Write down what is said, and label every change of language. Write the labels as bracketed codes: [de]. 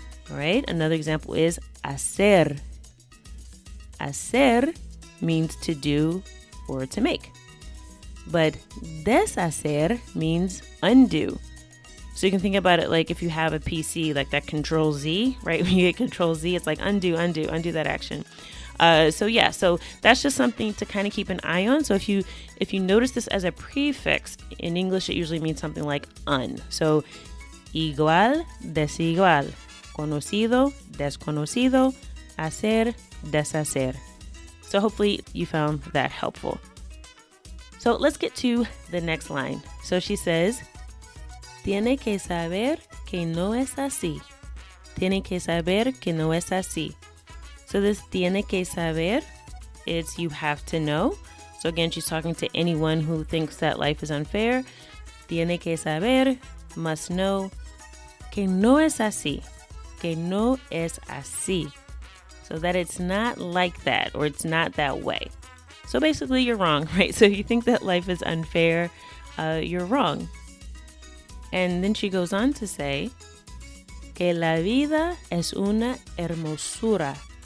[en] All right, another example is hacer. Hacer means to do or to make, but deshacer means undo. So you can think about it like if you have a PC, like that Control Z, right? When you hit Control Z, it's like undo that action. So that's just something to kind of keep an eye on. So if you notice this as a prefix, in English it usually means something like un. [es] So igual, desigual, conocido, desconocido, hacer, deshacer. [en] So hopefully you found that helpful. So let's get to the next line. So she says, [es] tiene que saber que no es así. Tiene que saber que no es así. [en] So this [es] tiene que saber, [en] it's you have to know. So again, she's talking to anyone who thinks that life is unfair. [es] Tiene que saber, [en] must know, [es] que no es así. Que no es así. [en] So that it's not like that, or it's not that way. So basically you're wrong, right? So if you think that life is unfair, you're wrong. And then she goes on to say, [es] que la vida es una hermosura.